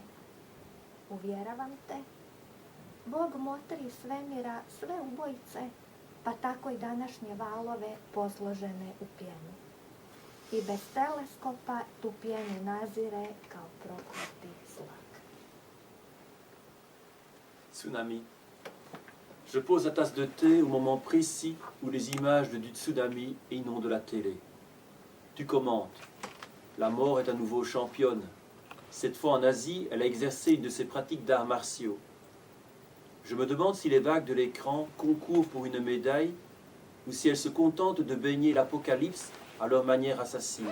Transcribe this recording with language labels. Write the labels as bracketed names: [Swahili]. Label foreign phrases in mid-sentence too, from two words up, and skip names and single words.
[Croatian] Uvjeravam te, Bog motri iz svemira sve ubojice, pa tako i današnje valove posložene u pjenu. I bez teleskopa tu pjenu nazire kao prokleti zlak. [French] Tsunami. Je pose la tasse de thé au moment précis où les images du tsunami inondent la télé. Tu commentes. La mort est à nouveau championne. Cette fois en Asie, elle a exercé une de ses pratiques d'arts martiaux. Je me demande si les vagues de l'écran concourent pour une médaille ou si elles se contentent de baigner l'apocalypse à leur manière assassine.